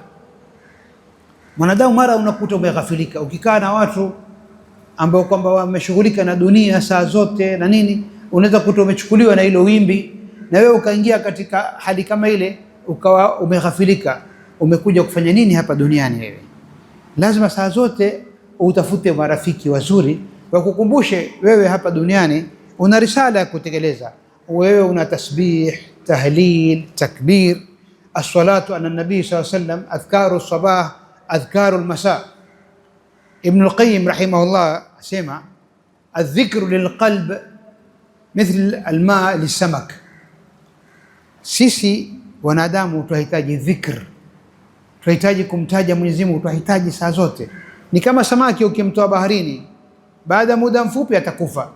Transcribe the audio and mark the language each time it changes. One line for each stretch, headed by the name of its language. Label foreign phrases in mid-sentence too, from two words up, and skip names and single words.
Swahili: Mwanadamu mara unakuta umeghafilika, ukikaa na watu ambao kwamba wameshughulika na dunia saa zote na nini, unaweza kuta umechukuliwa na hilo wimbi na wewe ukaingia katika hali kama ile, ukawa umeghafilika, umekuja kufanya nini hapa duniani wewe? Lazima saa zote utafute marafiki wazuri wakukumbushe wewe hapa duniani una risala ya kutekeleza. Wewe una tasbih, tahlil, takbir,
Arabic: الصلاة على النبي صلى الله عليه وسلم أذكار الصباح أذكار المساء. ابن القيم رحمه الله asema الذكر للقلب مثل الماء للسمك.
Swahili: Sisi wanadamu tunahitaji dhikr, tunahitaji kumtaja Mwenyezi Mungu, tunahitaji saa zote. Ni kama samaki ukimtoa baharini, baada muda mfupi atakufa.